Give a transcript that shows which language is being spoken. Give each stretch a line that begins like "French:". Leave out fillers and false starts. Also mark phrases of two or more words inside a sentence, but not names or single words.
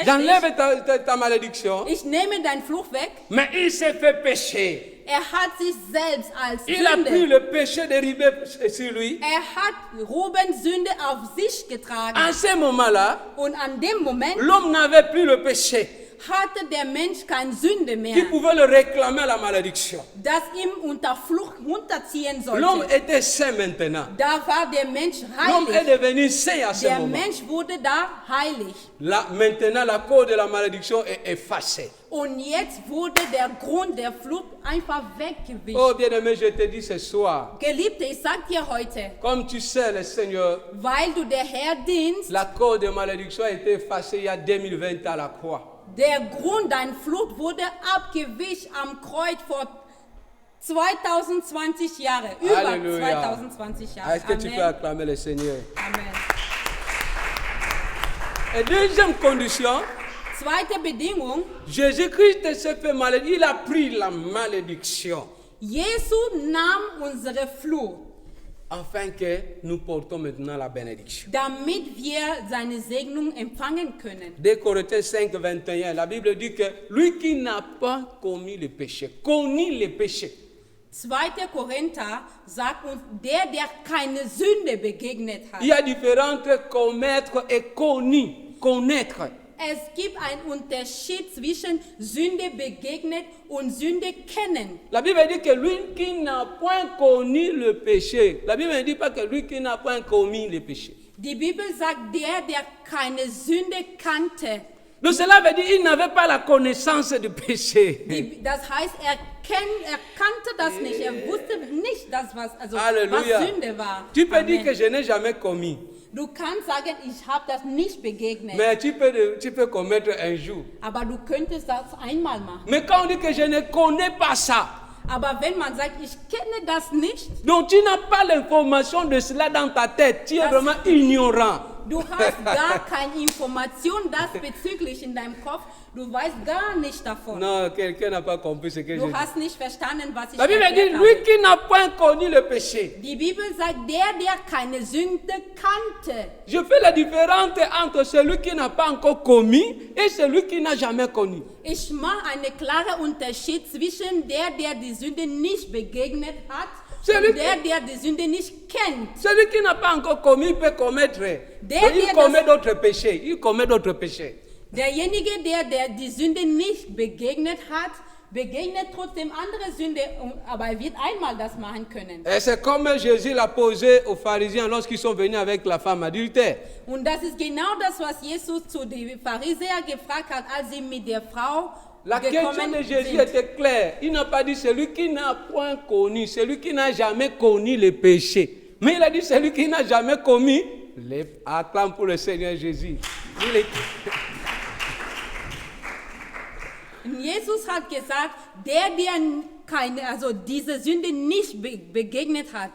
French: j'enlève ta malédiction,
German: ich nehme deinen Fluch weg.
French: mais il s'est fait pécher.
German: Er hat sich selbst als
French: Il a pris
German: Sünde,
French: le péché de Ruben sur lui.
German: er hat Rubens Sünde auf sich getragen.
French: En ce moment-là,
German: Und an dem Moment
French: l'homme n'avait plus le péché
German: hatte der Mensch keine Sünde mehr,
French: qui pouvait le réclamer à la malédiction.
German: das ihm unter Fluch runterziehen
French: L'homme
German: sollte.
French: était saint maintenant.
German: Da war der Mensch
French: L'homme est
German: heilig.
French: devenu saint à ce
German: Der
French: moment.
German: Mensch wurde da heilig.
French: Là, maintenant, la cause de la malédiction est effacée.
German: Und jetzt wurde der Grund der Flucht einfach weggewischt.
French: Oh bien-aimé, je te dis ce soir,
German: Geliebte, ich sag dir heute,
French: comme tu sais, le Seigneur,
German: weil du der Herr dienst,
French: la cause de malédiction a été effacée il y a 2020 à la croix.
German: der Grund deiner Flucht wurde abgewischt am Kreuz vor 2020 Jahre, über
French: Alléluia.
German: 2020 Jahre.
French: Est-ce que tu peux
German: Amen.
French: acclamer le Seigneur?
German: Amen.
French: Et deuxième condition,
German: Zweite Bedingung,
French: Jésus-Christ s'est fait malédiction, il a pris la malédiction,
German: Jesus nahm unsere Flucht,
French: afin que nous portons maintenant la bénédiction.
German: damit wir seine Segnung empfangen können.
French: 2 Corinthiens 5, 21, la Bible dit que lui qui n'a pas commis le péché, connu le péché,
German: 2. Korinther sagt uns, der keine Sünde begegnet hat.
French: il y a différence entre commettre et connu, connaître.
German: Es gibt einen Unterschied zwischen Sünde begegnet und Sünde kennen.
French: La Bible dit que lui qui n'a point connu le péché, la Bible ne dit pas que lui qui n'a point commis le péché.
German: Die Bibel sagt, der keine Sünde kannte. Donc cela veut dire qu'il n'avait pas la connaissance du péché. Das heißt, er kannte das nicht. Er wusste nicht, was
French: Alléluia.
German: Sünde war.
French: Tu peux dire
German: Amen.
French: que je n'ai jamais commis,
German: Du kannst sagen, ich habe das nicht begegnet.
French: mais tu peux commettre un jour.
German: Aber du könntest das einmal machen.
French: Mais quand on dit que je ne connais pas ça,
German: Aber wenn man sagt, ich kenne das nicht,
French: donc tu n'as pas l'information de cela dans ta tête, tu es
German: Das-
French: vraiment ignorant.
German: du hast gar keine Information diesbezüglich in deinem Kopf, du weißt gar nicht davon.
French: Non, quelqu'un n'a pas compris ce que je
German: Du
French: dis.
German: hast nicht verstanden, was ich La Bible dit, erklärt lui habe.
French: qui n'a point connu le péché.
German: Die Bibel sagt, der keine Sünde kannte.
French: Je fais la différence entre celui qui n'a pas encore commis et celui qui n'a jamais connu.
German: Ich mache einen klaren Unterschied zwischen der die Sünde nicht begegnet hat
French: Celui
German: und der die Sünde nicht kennt.
French: Celui qui n'a pas encore commis peut commettre.
German: Der, Donc, il der commet das-
French: d'autres péchés. Il commet d'autres péchés.
German: Derjenige, der die Sünde nicht begegnet hat, begegnet trotzdem andere Sünde, aber er wird einmal das machen können.
French: Et c'est comme Jésus l'a posé aux pharisiens lorsqu'ils sont venus avec la femme adultère.
German: Und das ist genau das, was Jesus zu den Pharisäern gefragt hat, als sie mit der Frau
French: La question
German: gekommen
French: de Jésus
German: sind.
French: était claire. Il n'a pas dit celui qui n'a point connu, celui qui n'a jamais connu le péché. Mais il a dit celui qui n'a jamais commis. Acclame pour le Seigneur Jésus. Il est-
German: Und Jesus hat gesagt, diese Sünde nicht begegnet hat.